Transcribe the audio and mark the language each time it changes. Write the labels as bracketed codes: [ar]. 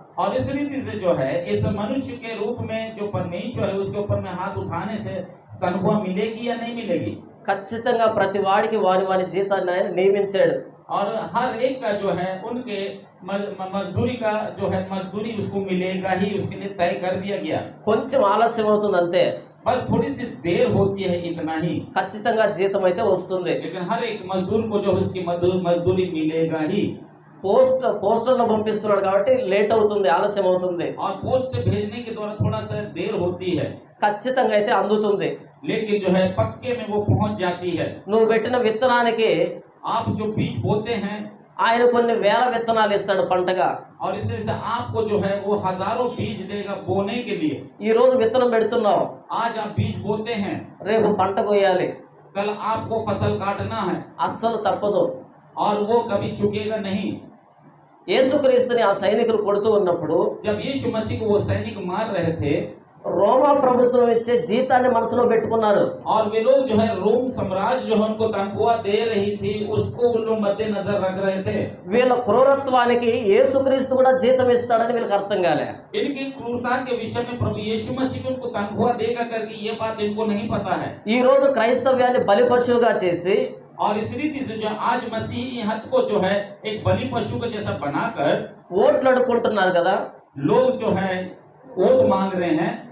[hi] और इस रीति से जो है इस मनुष्य के रूप में जो परमेश्वर है उसके ऊपर में हाथ उठाने से तनख्वाह मिलेगी या नहीं मिलेगी। [te] ఖచ్చితంగా ప్రతి వాడికి వాని జీతాన్ని ఆయన నియమించాడు. [hi] और हर एक का जो है उनके मजदूरी का जो है मजदूरी उसको मिलेगा ही, उसके लिए तय कर दिया गया। [te] కొంచెం ఆలస్యం అవుతుంది అంతే, [hi] बस थोड़ी सी देर होती है इतना ही, [te] ఖచ్చితంగా జీతం అయితే వస్తుంది. [hi] लेकिन हर एक मजदूर को जो उसकी मजदूरी मिलेगा ही। [te] పోస్టర్లో పంపిస్తున్నాడు కాబట్టి లేట్ అవుతుంది, ఆలస్యం అవుతుంది. [hi] और पोस्ट से भेजने के द्वारा थोड़ा सा देर होती है, [te] ఖచ్చితంగా అయితే అందుతుంది. [hi] लेकिन जो है पक्के में वो पहुंच जाती है। [te] నువ్వు పెట్టిన విత్తనానికి [hi] आप जो बीज बोते हैं [te] ఆయన కొన్ని వేల విత్తనాలు ఇస్తాడు పంటగా. [hi] और इससे आपको जो है वो हजारों बीज देगा बोने के लिए। [te] ఈ రోజు విత్తనం పెడుతున్నావు, [hi] आज आप बीज बोते हैं, [te] రేపు పంట కొయ్యాలి, [hi] कल आपको फसल काटना है [te] అస్సలు తప్పదు. [hi] और वो कभी चुकेगा नहीं। [te] యేసుక్రీస్తుని ఆ సైనికులు కొడుతూ ఉన్నప్పుడు [hi] जब यीशु मसीह को वो सैनिक मार रहे थे [te] రోమా ప్రభుత్వం ఇచ్చే జీతాన్ని మనసులో పెట్టుకున్నారు. [hi] और वे लोग जो है रोम साम्राज्य जो है उनको तनख्वाह दे रही थी, उसको उन लोग मद्देनजर रख रहे थे। [te] వీళ్ళ క్రూరత్వానికి యేసుక్రీస్తు కూడా జీతం ఇస్తాడని వీళ్ళకి అర్థం కాలే. [hi] इनकी क्रूरता के विषय में प्रभु यीशु मसीह को उनको तनख्वाह देगा करके ये बात इनको नहीं पता है। [te] ఈ రోజు క్రైస్తవ్యాన్ని బలి పశువుగా చేసి [hi] और इस रीति से जो आज मसीही हथ को जो है एक बलि पशु को जैसा बनाकर [te] ఓట్లు అడుక్కుంటున్నారు కదా. [hi] लोग जो है वोट मांग रहे हैं